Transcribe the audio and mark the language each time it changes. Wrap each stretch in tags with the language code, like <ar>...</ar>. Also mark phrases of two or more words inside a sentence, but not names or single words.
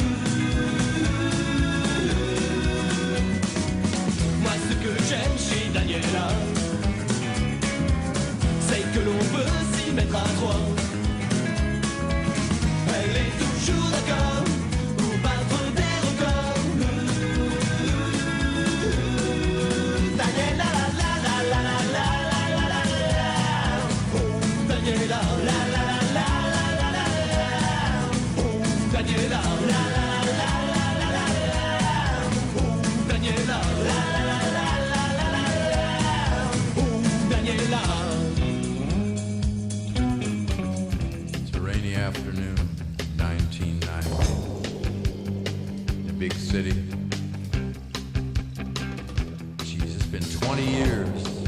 <fr>Moi ce que j'aime chez Daniela, c'est que l'on peut s'y mettre à trois. Elle est toujours d'accord pour battre des records. Daniela, la la la la la la la la la. Oh Daniela, la la la la la la la. Oh Daniela, la la la la la la la. Oh Daniela, la la la la la la la. Oh Daniela.</fr> <en>It's a rainy afternoon, 1990. In a big city. Jeez, it's been 20 years.</en>